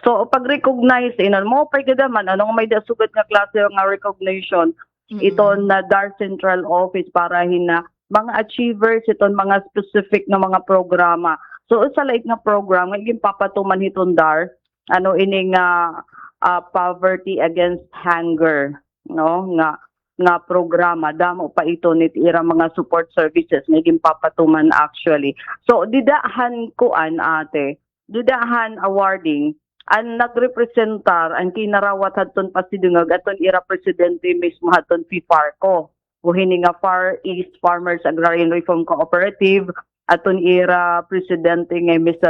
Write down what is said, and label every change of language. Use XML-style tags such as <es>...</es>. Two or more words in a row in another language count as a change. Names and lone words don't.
<war>So, pag-recognize, mo pa gadaman, may dasugat nga klase nga recognition, iton na DAR Central Office para hina mga achievers, iton mga specific na mga programa. So, sa laik nga program, nga papatuman hiton DAR, ining</war> <en>poverty against hunger,</en> <war>no? Nga programa, damo pa ito nit ira mga</war> <en>support services,</en> <war>nga papatuman actually. So, didahan kuan ate, didahan awarding ang nagrepresentar ang kinarawat hadton pasidungag aton ira presidente mismo hadton FIFARCO o hini nga Far East Farmers Agrarian Reform Cooperative aton ira presidente nga Mr.</war>